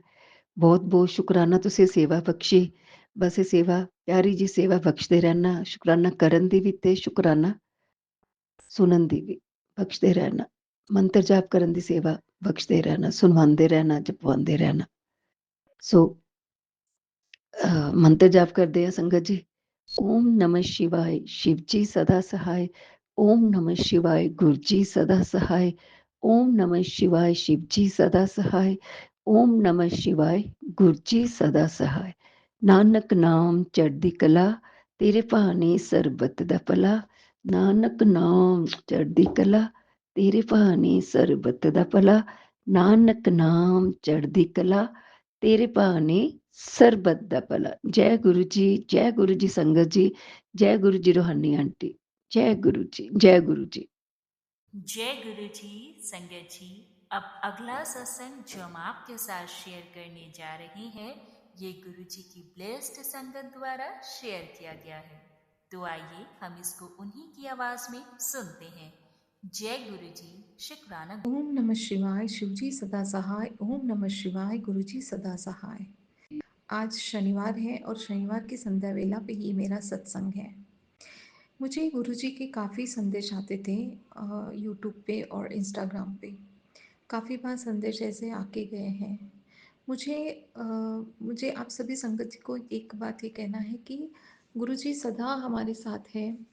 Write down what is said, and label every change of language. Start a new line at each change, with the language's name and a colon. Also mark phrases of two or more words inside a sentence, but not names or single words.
Punjabi: ਬਹੁਤ ਬਹੁਤ ਸ਼ੁਕਰਾਨਾ, ਤੁਸੀਂ ਸੇਵਾ ਬਖਸ਼ੀ, ਬਸ ਇਹ ਸੇਵਾ, ਪਿਆਰੀ ਜੀ ਸੇਵਾ ਬਖਸ਼ਦੇ ਰਹਿਣਾ, ਸ਼ੁਕਰਾਨਾ ਕਰਨ ਦੀ ਵੀ ਤੇ ਸ਼ੁਕਰਾਨਾ ਸੁਣਨ ਦੀ ਵੀ ਬਖਸ਼ਦੇ ਰਹਿਣਾ, ਮੰਤਰ ਜਾਪ ਕਰਨ ਦੀ ਸੇਵਾ ਬਖਸ਼ਦੇ ਰਹਿਣਾ, ਸੁਣਵਾਉਂਦੇ ਰਹਿਣਾ, ਜਪਵਾਉਂਦੇ ਰਹਿਣਾ। ਸੋ ਮੰਤਰ ਜਾਪ ਕਰਦੇ ਆ ਸੰਗਤ ਜੀ।
Hindi: ओम नमः शिवाय, शिव जी सदा सहाय। ओम नमः शिवाय, गुरु जी सदा सहाय। ओम नमः शिवाय, शिव जी सदा सहाय। ओम नमः शिवाय, गुरु जी सदा सहाय।
Punjabi: ਨਾਨਕ ਨਾਮ ਚੜ੍ਹਦੀ ਕਲਾ, ਤੇਰੇ ਭਾਣੇ ਸਰਬੱਤ ਦਾ ਭਲਾ। ਨਾਨਕ ਨਾਮ ਚੜ੍ਹਦੀ ਕਲਾ, ਤੇਰੇ ਭਾਣੇ ਸਰਬੱਤ ਦਾ ਭਲਾ। ਨਾਨਕ ਨਾਮ ਚੜ੍ਹਦੀ ਕਲਾ, ਤੇਰੇ ਭਾਣੇ ਸਰਬਤ ਦਾ ਭਲਾ। ਜੈ ਗੁਰੂ ਜੀ, ਜੈ ਗੁਰੂ ਜੀ ਸੰਗਤ ਜੀ,
Hindi: जय गुरु जी रोहानी आंटी। जय गुरु जी, जय गुरु जी। जय गुरु जी संगत जी। अब अगला सत्संग जो हम आपके साथ शेयर करने जा रहे हैं, ये गुरु जी की ब्लेस्ड संगत द्वारा शेयर किया गया है। तो आइए हम इसको उन्हीं की आवाज में सुनते हैं। जय गुरु जी, शुक्राना। ओम नमः शिवाय, शिवजी सदा सहाय। ओम नमः शिवाय, गुरुजी सदा सहाय। आज शनिवार है और शनिवार की संध्या वेला पे ही मेरा सत्संग है। मुझे गुरुजी के काफ़ी संदेश आते थे यूट्यूब पे और इंस्टाग्राम पे। काफ़ी बार संदेश ऐसे आके गए हैं। मुझे मुझे आप सभी संगत जी को एक बात ये कहना है कि गुरुजी सदा हमारे साथ है।